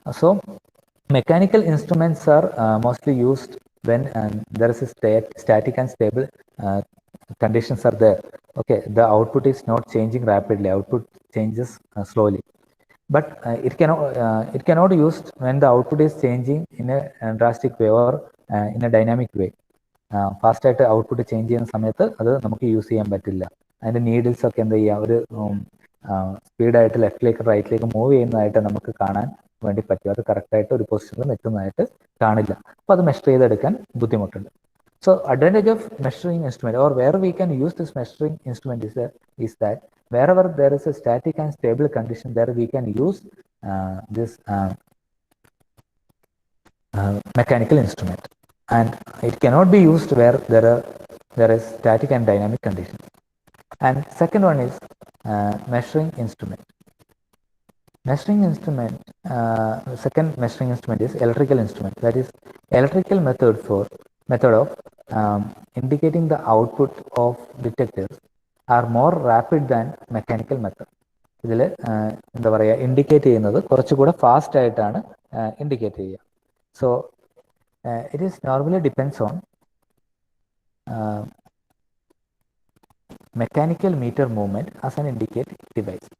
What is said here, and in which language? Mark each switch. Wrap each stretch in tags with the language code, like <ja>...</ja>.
<en>So mechanical instruments are mostly used when there is a static and stable conditions are there. Okay, the output is not changing rapidly, output changes slowly. But it cannot be used when the output is changing in a drastic way or in a dynamic way.</en> <ml>Fast ആയിട്ട് output change ചെയ്യുന്ന സമയത്ത് അത് നമുക്ക് use ചെയ്യാൻ പറ്റില്ല. അതിൻ്റെ needles ഒക്കെ എന്താ ചെയ്യുക, ഒരു സ്പീഡായിട്ട് ലെഫ്റ്റിലേക്ക് റൈറ്റിലേക്ക് മൂവ് ചെയ്യുന്നതായിട്ട് നമുക്ക് കാണാൻ വേണ്ടി പറ്റും. അത് കറക്റ്റായിട്ട് ഒരു പൊസിഷനിൽ നിൽക്കുന്നതായിട്ട് കാണില്ല. അപ്പോൾ അത് മെഷർ ചെയ്തെടുക്കാൻ ബുദ്ധിമുട്ടുണ്ട്.</ml> <en>So advantage of measuring instrument, or where we can use this measuring instrument, is that wherever there is a static and stable condition, there we can use this mechanical instrument, and it cannot be used where there is static and dynamic condition. And second one is measuring instrument. Measuring instrument, second measuring instrument is electrical instrument. That is electrical method of indicating the output of detectors are more rapid than mechanical method.</en> <ml>ഇതിൽ എന്താ പറയുക, indicate ചെയ്യുന്നത് കുറച്ചുകൂടെ fast ആയിട്ടാണ് indicate ചെയ്യുക.</ml> <en>So it is normally depends on mechanical meter movement as an indicate device.</en>